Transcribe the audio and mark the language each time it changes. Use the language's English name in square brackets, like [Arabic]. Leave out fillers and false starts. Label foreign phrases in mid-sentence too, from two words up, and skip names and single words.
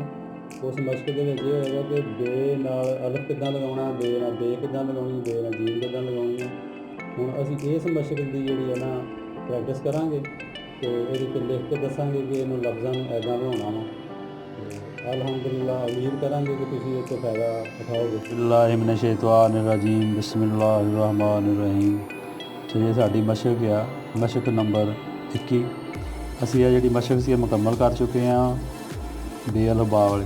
[Punjabi] ਉਸ ਮਸ਼ਕ ਦੇ ਵਿੱਚ ਇਹ ਹੋਏਗਾ ਕਿ ਬੇ ਨਾਲ ਅਲਫ ਕਿੱਦਾਂ ਲਗਾਉਣਾ, ਬੇ ਨਾਲ ਬੇ ਕਿੱਦਾਂ ਲਗਾਉਣੀ, ਬੇ ਨਾਲ ਜੀਮ ਕਿੱਦਾਂ ਲਗਾਉਣੀ ਹੈ। ਹੁਣ ਅਸੀਂ ਇਸ ਮਸ਼ਕ ਦੀ ਜਿਹੜੀ ਹੈ ਨਾ ਪ੍ਰੈਕਟਿਸ ਕਰਾਂਗੇ ਅਤੇ ਇਹਦੇ 'ਤੇ ਲਿਖ ਕੇ ਦੱਸਾਂਗੇ ਕਿ ਇਹਨੂੰ ਲਫ਼ਜ਼ਾਂ ਨੂੰ ਇੱਦਾਂ ਬਣਾਉਣਾ ਵਾ। ਅਲਹਮਦੁਲਿਲਾ ਉਮੀਦ ਕਰਾਂਗੇ ਕਿ ਤੁਸੀਂ ਇਹ ਤੋਂ ਫਾਇਦਾ ਉਠਾਓਗੇ। [Arabic] بسم الله من الشيطان الرجيم بسم الله الرحمن الرحيم. [Punjabi] ਤੇ ਇਹ ਸਾਡੀ ਮਸ਼ਕ ਆ, ਮਸ਼ਕ ਨੰਬਰ 21। ਅਸੀਂ ਇਹ ਜਿਹੜੀ ਮਸ਼ਕ ਸੀ ਇਹ ਮੁਕੰਮਲ ਕਰ ਚੁੱਕੇ ਹਾਂ ਬੇ ਅਲਫ ਬਾ ਵਾਲੀ।